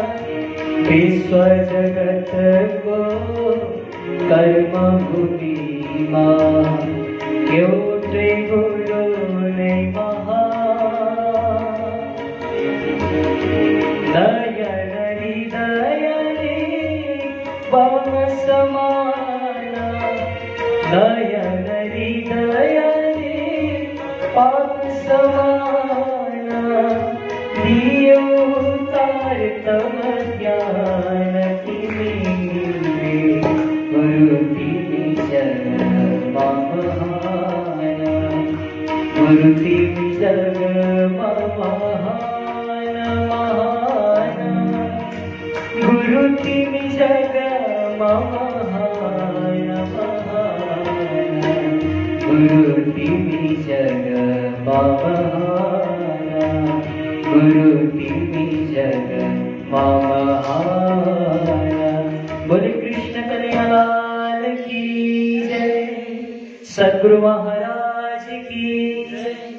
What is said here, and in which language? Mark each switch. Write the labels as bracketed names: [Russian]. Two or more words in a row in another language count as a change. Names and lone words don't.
[Nepali] विश्व जगत को कर्म भूमिमा एउटै गुरु नै महान। नयन हृदय पवन समान। नयन हृदय पवन समान। दियो तार तम ज्ञान तिमिरे। गुरु तिमी जग महान। गुरु तिमी जग महान महान। गुरु तिमी जग महान महान। गुरु तिमी जग महान। गुरु तिमी जग महान। [Hindi] बोले कृष्ण कन्हैया लाल की जय। सद्गुरु महाराज की जय।